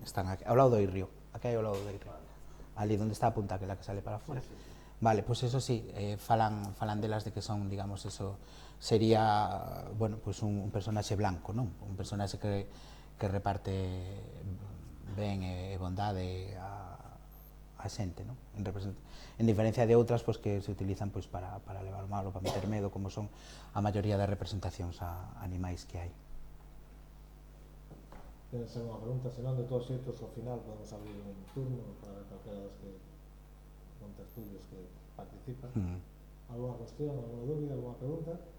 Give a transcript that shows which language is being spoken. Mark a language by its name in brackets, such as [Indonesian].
[Galician] Están aquí, ao lado do Irrio, aquí ao lado do Irrio. Ali onde está a punta, aquela que sale para fora. Vale, pois eso sí, falan delas de que son, digamos, eso sería, bueno, pues un personaxe blanco, non? Un personaxe que reparte ben e bondade a xente, non? En diferencia de outras, pois, que se utilizan, pois, para levar o malo, para meter medo, como son a maioría das representacións a animais que hai. [Spanish] Tienes alguna pregunta? [Galician] Se non, de todos xeitos, ao final podemos abrir un turno para calquera dos que con tertulios que participan. Alguna cuestión, alguna dúbida, alguna pregunta?